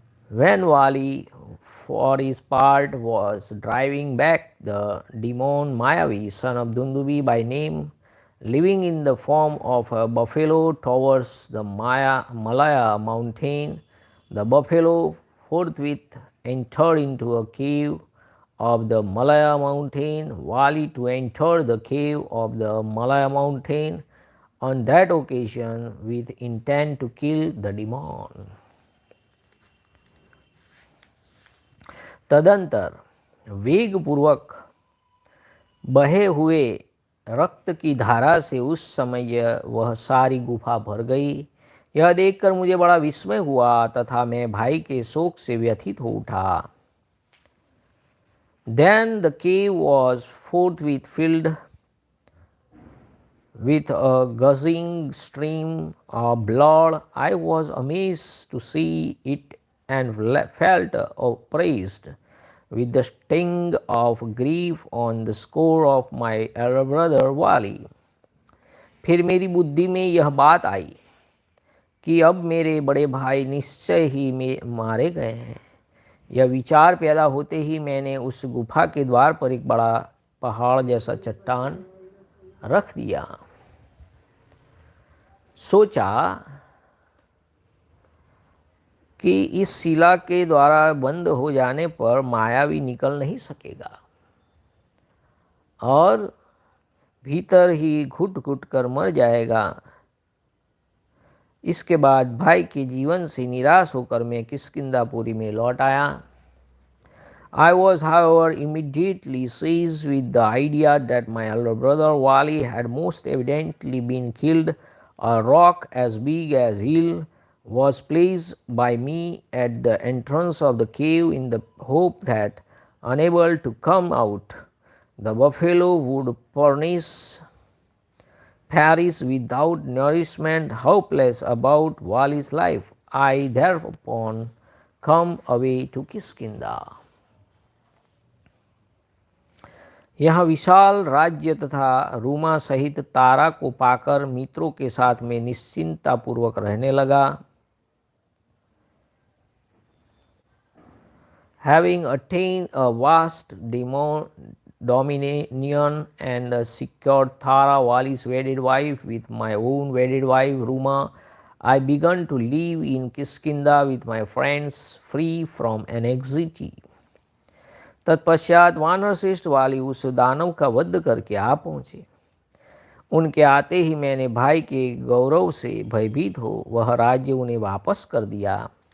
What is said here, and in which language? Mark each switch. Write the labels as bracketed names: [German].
[English] When Wali, for his part, was driving back the demon Mayavi, son of Dundubi by name, living in the form of a buffalo towards the Malaya mountain, the buffalo forthwith entered into a cave of the Malaya mountain. Wali to enter the cave of the Malaya mountain on that occasion with intent to kill the demon. [Hindi] तदंतर वेगपूर्वक बहे हुए रक्त की धारा से उस समय वह सारी गुफा भर गई। यह देखकर मुझे बड़ा विस्मय हुआ तथा मैं भाई के शोक से व्यथित हो उठा। [English] Then the cave was forthwith filled with a gushing stream of blood. I was amazed to see it and felt oppressed with the sting of grief on the score of my elder brother Wali. [Hindi] फिर मेरी बुद्धि में यह बात आई कि अब मेरे बड़े भाई निश्चय ही मारे गए हैं। यह विचार पैदा होते ही मैंने उस गुफा के द्वार पर एक बड़ा पहाड़ जैसा चट्टान रख दिया। सोचा कि इस शिला के द्वारा बंद हो जाने पर मायावी निकल नहीं सकेगा और भीतर ही घुट घुट कर मर जाएगा। इसके बाद भाई के जीवन से निराश होकर मैं किष्किंधापुरी में लौट आया। [English] I was, however, immediately seized with the idea that my elder brother Wali had most evidently been killed. A rock as big as hill was placed by me at the entrance of the cave in the hope that, unable to come out, the buffalo would perish without nourishment. Hopeless about Wali's life, I thereupon come away to Kishkindha. [Hindi] यह विशाल राज्य तथा रूमा सहित तारा को पाकर मित्रों के साथ में निश्चिंतापूर्वक रहने लगा। [English] Having attained a vast dominion and secured Thara, Wali's wedded wife, with my own wedded wife Ruma, I began to live in Kiskindha with my friends, free from anxiety. [Hindi] तत्पश्चात वानर श्रेष्ठ वाली उस दानव का वध करके आ पहुँचे। उनके आते ही मैंने भाई के गौरव से भयभीत हो वह राज्य उन्हें वापस कर दिया।